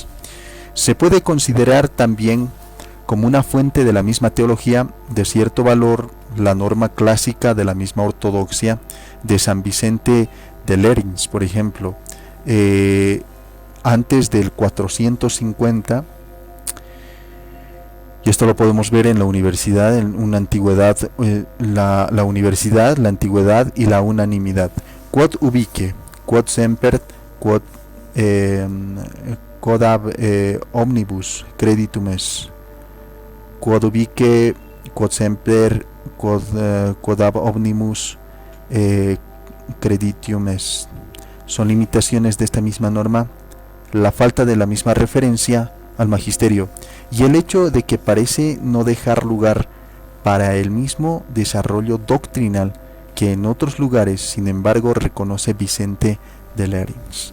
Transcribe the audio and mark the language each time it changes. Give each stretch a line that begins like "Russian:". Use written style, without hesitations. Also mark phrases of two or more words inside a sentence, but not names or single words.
Spanish: Se puede considerar también como una fuente de la misma teología de cierto valor la norma clásica de la misma ortodoxia de San Vicente de Lérins, por ejemplo, antes del 450. Y esto lo podemos ver en la universidad, en una antigüedad, la universidad, la antigüedad y la unanimidad.
Latin: Quod ubique, quod semper, quod ab omnibus creditum est. Quod ubique, quod semper, quod ab omnibus creditum est.
Spanish: Son limitaciones de esta misma norma, la falta de la misma referencia al magisterio y el hecho de que parece no dejar lugar para el mismo desarrollo doctrinal que en otros lugares, sin embargo, reconoce Vicente de Lérins.